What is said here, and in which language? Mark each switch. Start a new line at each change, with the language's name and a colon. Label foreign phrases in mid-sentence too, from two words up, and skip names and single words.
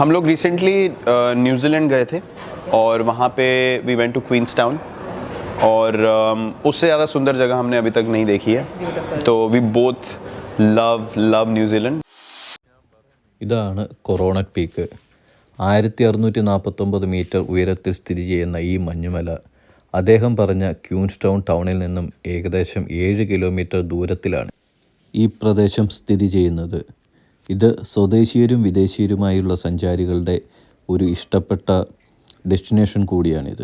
Hindi: हम लोग रिसेंटली न्यूजीलैंड गए थे और वहाँ पे
English: we went to Queens Town
Hindi: और उससे ज़्यादा सुंदर जगह हमने अभी तक नहीं देखी है तो
English: we both love New Zealand.
Malayalam: ഇതാണ് കൊറോണറ്റ് പീക്ക്. 1649 മീറ്റർ ഉയരത്തിൽ സ്ഥിതി ചെയ്യുന്ന ഈ മഞ്ഞുമല അദ്ദേഹം പറഞ്ഞ ക്യൂൻസ്റ്റൗൺ ടൗണിൽ നിന്നും ഏകദേശം 7 കിലോമീറ്റർ ദൂരത്തിലാണ് ഈ പ്രദേശം സ്ഥിതി ചെയ്യുന്നത്. ഇത് സ്വദേശീയരും വിദേശീയരുമായുള്ള സഞ്ചാരികളുടെ ഒരു ഇഷ്ടപ്പെട്ട ഡെസ്റ്റിനേഷൻ കൂടിയാണിത്.